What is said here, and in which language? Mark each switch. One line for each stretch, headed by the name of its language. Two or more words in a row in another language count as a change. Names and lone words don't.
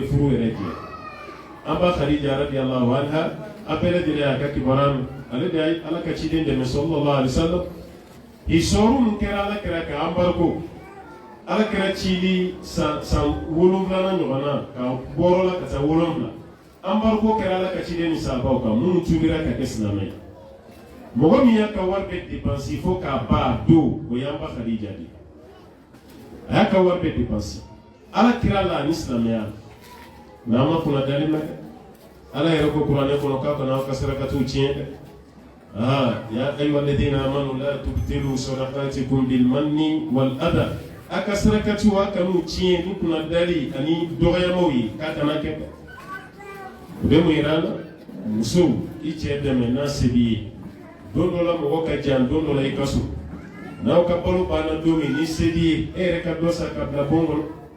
Bambara: furu yɛrɛ diɲɛ an ba Khadija
Arabic: رضي الله عنها
Bambara: a bɛɛ lajɛlen y'a ka kibaruya mɛn ale de ye Ala ka ciden dɛmɛ
Arabic: صلى الله عليه وسلم
Bambara: histoire min kɛra Ala kɛra ka embargo Ala kɛra cili san 7 ɲɔgɔn na ka bɔrɔ la ka taa 7 embargo kɛra Ala ka ciden ni sahabaw kan minnu tuubira ka kɛ silamɛ ye mɔgɔ min y'a ka wari bɛɛ dépenser fo k'a ban don o y'an ba Khadija de a y'a ka wari bɛɛ dépenser Ala kira la ani silamɛya la n'an ma kunna dali ma dɛ Ala yɛrɛ ko kuranɛ kɔnɔ k'a kana aw ka sarakatiw tiɲɛ dɛ
Arabic: يا أيها الذين آمنوا لا تبطلوا صدقاتكم بالمن والأذى
Bambara: a ka sarakatiw a kan'u tiɲɛ ni kunna dali ani dɔgɔyamaw ye k'a kana kɛ o bɛ mun yira la musow I cɛ dɛmɛ n'a se b'i ye don dɔ la mɔgɔ ka jan don dɔ la I ka so n'aw ka balo banna don min ni se b'i ye e yɛrɛ ka dɔ san ka bila bon kɔnɔ